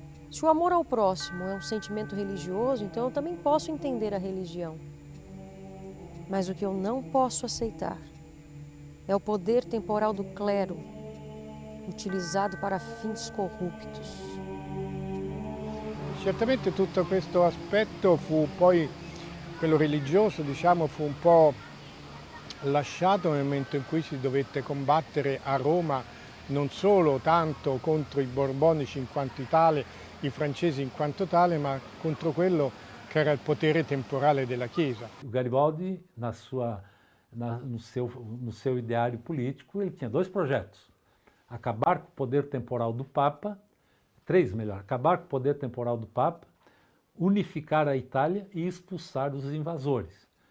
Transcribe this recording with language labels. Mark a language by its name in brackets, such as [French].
[Portuguese] Se o amor ao próximo é um sentimento religioso, então eu também posso entender a religião. Mas o que eu não posso aceitar é o poder temporal do clero, utilizado para fins corruptos. [Italian] Certamente tutto questo aspetto fu poi, quello religioso, diciamo, fu un po' lasciato nel momento in cui si dovette combattere a Roma non solo tanto contro i borbonici in quanto tale, i francesi in quanto tale, ma contro quello che era il potere temporale della Chiesa. [Portuguese] O Garibaldi, no seu ideário político, ele tinha 2 projetos. Acabar com o poder temporal do Papa, 3 melhor, acabar com o poder temporal do Papa, unificar a Itália e expulsar os invasores.